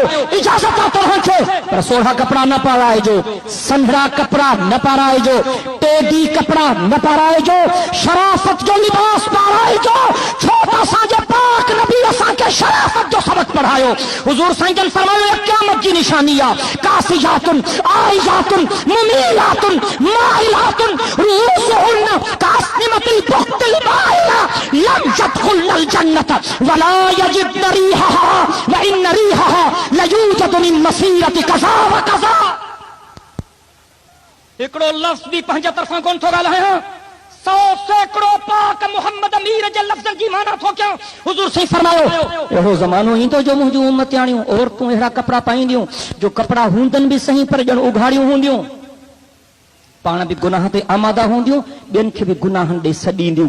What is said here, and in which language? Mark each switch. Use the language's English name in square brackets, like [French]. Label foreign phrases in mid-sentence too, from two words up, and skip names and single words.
[Sindhi] इजाज़त आहे तव्हांखे, पर सोढ़ा कपड़ा न पाराइजो, सन्हड़ा कपड़ा न पाराइजो, टेडी कपड़ा न पाराइजो, शराफत जो लिबास पाराइजो। छो त असांजे पाक नबी असांखे शराफत जो सबक पढ़ायो। हुज़ूर साईं जन फरमायो क़यामत जी निशानी आहे। [Arabic] كاسيات عاريات مميلات مائلات رؤوسهن كأسنمة البخت المائلة لم يدخل جنة ولا يجد ريحها وإن ريحها ليوجد من مسيرة كذا وكذا. [Sindhi] हिकिड़ो लफ्ज़ भी पंहिंजे तरफ़ां कोन थो ॻाल्हायां, 100 सैकड़ो पाक मोहम्मद अमीर जे लफ्ज़नि जी माना थो कयां। हुज़ूर साईं फरमायो अहिड़ो ज़मानो ईंदो जो मुंहिंजूं उम्मतियाणियूं औरतूं अहिड़ा कपिड़ा पाईंदियूं जो कपिड़ा हूंदनि भी सही पर ॼण उघाड़ियूं हूंदियूं, पाण भी गुनाह ते आमादा हूंदियूं, ॿियनि खे भी गुनाहनि ॾे सॾींदियूं।